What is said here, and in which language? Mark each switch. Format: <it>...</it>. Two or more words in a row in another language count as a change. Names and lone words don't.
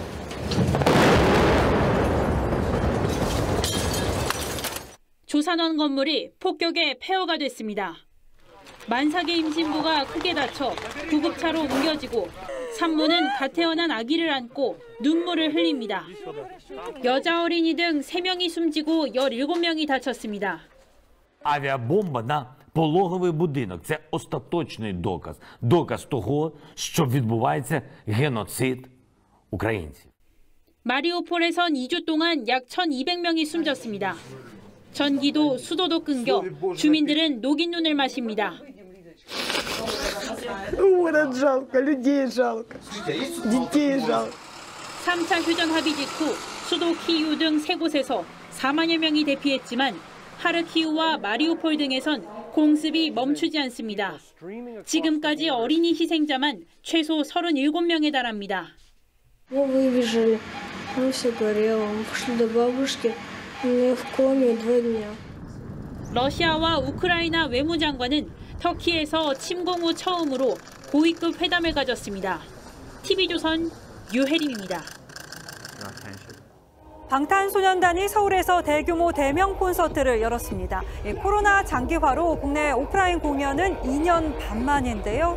<ko>조산원 건물이 폭격의 폐허가 됐습니다. 만삭의 임신부가 크게 다쳐 구급차로 옮겨지고 산모는 갓 태어난 아기를 안고 눈물을 흘립니다. 여자 어린이 등 3명이 숨지고 17명이 다쳤습니다.</ko> <uk>Авіабомба на пологовий будинок – це остаточний доказ. Доказ того, що відбувається геноцид українців.</uk> <ko>마리우폴에선 2주 동안 약 1,200명이 숨졌습니다. 전기도 수도도 끊겨 주민들은 녹인 눈을 마십니다. 3차 휴전 합의 직후 수도 키이우 등 3곳에서 4만여 명이 대피했지만 하르키우와 마리우폴 등에선 공습이 멈추지 않습니다. 지금까지 어린이 희생자만 최소 37명에 달합니다.</ko> <ru>Мы выбежали, там все горело, мы пошли до бабушки, мы в коме 2 дня.</ru> <ko>러시아와 우크라이나 외무장관은 터키에서 침공 후 처음으로 고위급 회담을 가졌습니다. TV조선 유혜림입니다. 방탄소년단이 서울에서 대규모 대면 콘서트를 열었습니다. 코로나 장기화로 국내 오프라인 공연은 2년 반 만인데요.</ko>